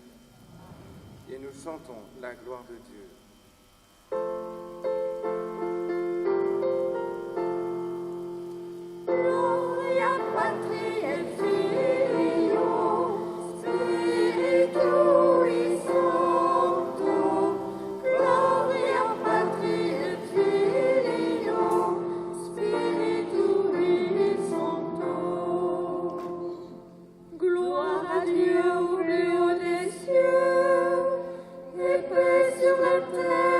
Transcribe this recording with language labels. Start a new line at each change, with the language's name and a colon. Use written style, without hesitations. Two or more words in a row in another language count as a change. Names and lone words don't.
French: Et nous chantons la gloire de Dieu.
Latin: Gloria Patri et Filio, Spiritui Sancto. Gloria Patri et Filio, Spiritui Sancto.
French: Gloire à Dieu au plus haut des cieux, et paix sur la terre.